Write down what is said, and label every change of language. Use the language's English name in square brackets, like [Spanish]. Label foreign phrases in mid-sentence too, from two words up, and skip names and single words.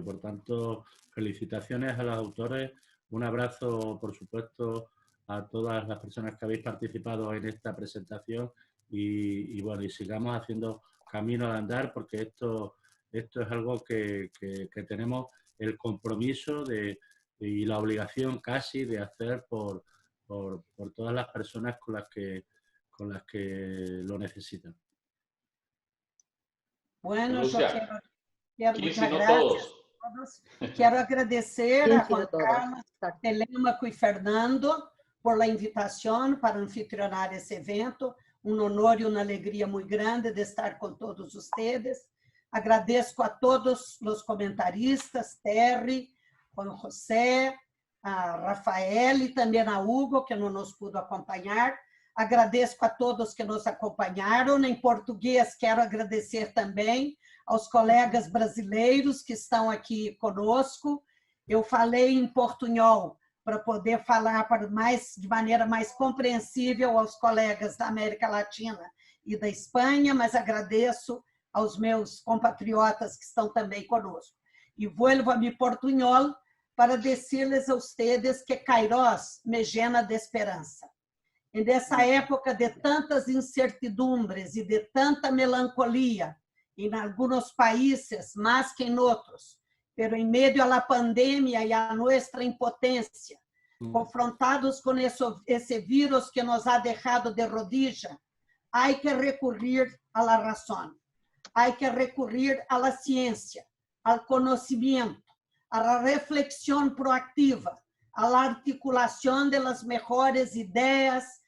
[Spanish] Por tanto, felicitaciones a los autores, un abrazo, por supuesto, a todas las personas que habéis participado en esta presentación y bueno, y sigamos haciendo camino al andar porque esto es algo que tenemos el compromiso y la obligación casi de hacer por todas las personas con las que lo necesitan. Bueno, Lucia, yo quiero muchas gracias a todos. Quiero agradecer a Juan Carlos, Telêmaco y Fernando por la invitación para anfitrionar [Portuguese] esse evento. Um honor e uma alegria muito grande de estar com todos vocês. Agradeço a todos os comentaristas, Terry, Juan José, a Rafael e também a Hugo, que não nos pudo acompanhar. Agradeço a todos que nos acompanharam. Em português, quero agradecer também aos colegas brasileiros que estão aqui conosco. Eu falei em portunhol para poder falar de maneira mais compreensível aos colegas da América Latina e da Espanha, mas agradeço aos meus compatriotas que estão também conosco. [Spanish] E vuelvo a mi portunhol [Portuguese] para dizer-lhes [Spanish] a ustedes que Queiroz me llena de esperança. [Portuguese] E nessa época de tantas incertidumbres e de tanta melancolia, em alguns países mais que em outros, pero em meio à pandemia e à nossa impotência, confrontados com esse vírus que nos ha deixado [Spanish] de rodillas, [Portuguese] há que recorrer à razão, há que recorrer à ciência, ao conhecimento, à reflexão proativa, à articulação das melhores ideias,